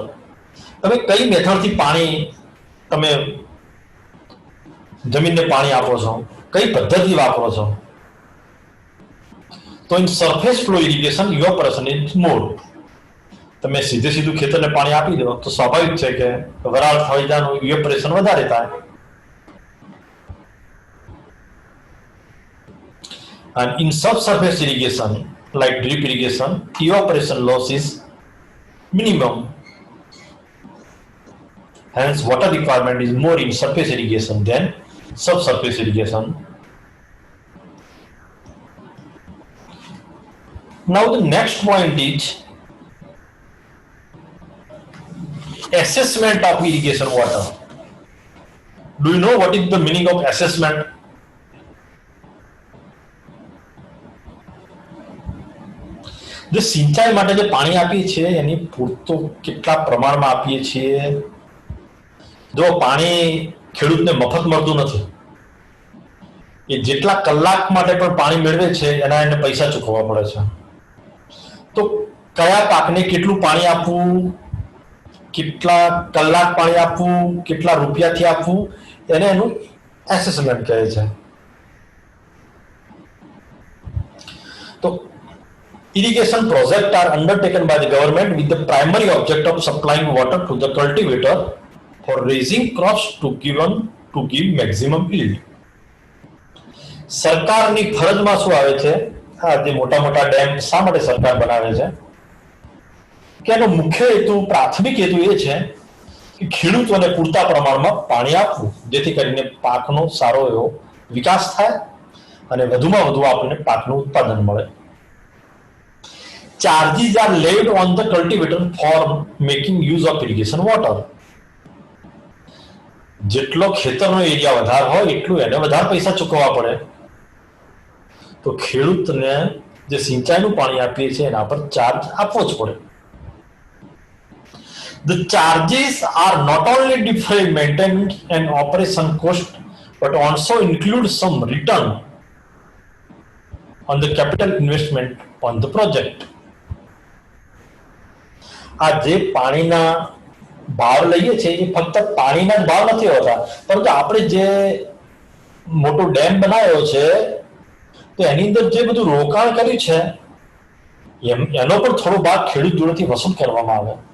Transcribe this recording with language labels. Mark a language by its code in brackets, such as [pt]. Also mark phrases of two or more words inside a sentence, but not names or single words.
[gu] તમે કઈ મેથડથી પાણી, તમે જમીનને પાણી આપો છો, કઈ પદ્ધતિ વાપરો છો? [en] તો in surface flow irrigation evaporation is more. [gu] તમે સીધે સીધું ખેતરને પાણી આપી દો તો સ્વાભાવિક છે કે વરાળ થઈ જવાનું ઇવેપોરેશન વધારે થાય. [en] And in subsurface irrigation like drip irrigation, evaporation loss is minimum. Hence water requirement is more in surface irrigation than subsurface irrigation. Now the next point is assessment of irrigation water. Do you know what is the meaning of assessment? [gu] જે સિંચાઈ માટે જે પાણી આપીએ છીએ એની પૂરતો કેટલા પ્રમાણમાં આપીએ છીએ? જો પાણી ખેડૂતને મફત મળતું નથી, એ જેટલા કલાક માટે પણ પાણી મેળવે છે એના એને પૈસા ચૂકવવા પડે છે. તો કયા પાકને કેટલું પાણી આપવું, કેટલા કલાક પાણી આપવું, કેટલા રૂપિયાથી આપવું, એને એનું એસેસમેન્ટ કહે છે. [en] તો irrigation projects are undertaken by the government with the primary object of supplying water to the cultivator for raising crops to give maximum yield. [gu] સરકારની ફરજમાં શું આવે છે? આ જે મોટા મોટા ડેમ શા માટે સરકાર બનાવે છે? કે એનો મુખ્ય હેતુ, પ્રાથમિક હેતુ એ છે કે ખેડૂતોને પૂરતા પ્રમાણમાં પાણી આપવું, જેથી કરીને પાકનો સારો એવો વિકાસ થાય અને વધુમાં વધુ આપણને પાકનું ઉત્પાદન મળે. [en] Charges are laid on the cultivator for making use of irrigation water. [gu] જેટલો ખેતરનો એરિયા વધારે હોય એટલું એને વધારે પૈસા ચૂકવવા પડે. તો ખેડૂતને જે સિંચાઈનું પાણી આપીએ છીએ એના પર ચાર્જ આપવો જ પડે. [en] The charges are not only deferred maintenance and operation cost but also include some return on the capital investment on the project. [gu] આ જે પાણીના ભાવ લઈએ છીએ એ ફક્ત પાણીના જ ભાવ નથી હોતા, પરંતુ આપણે જે મોટો ડેમ બનાવ્યો છે તો એની અંદર જે બધું રોકાણ કર્યું છે એનો પણ થોડો ભાગ ખેડૂત જોડેથી વસૂલ કરવામાં આવે.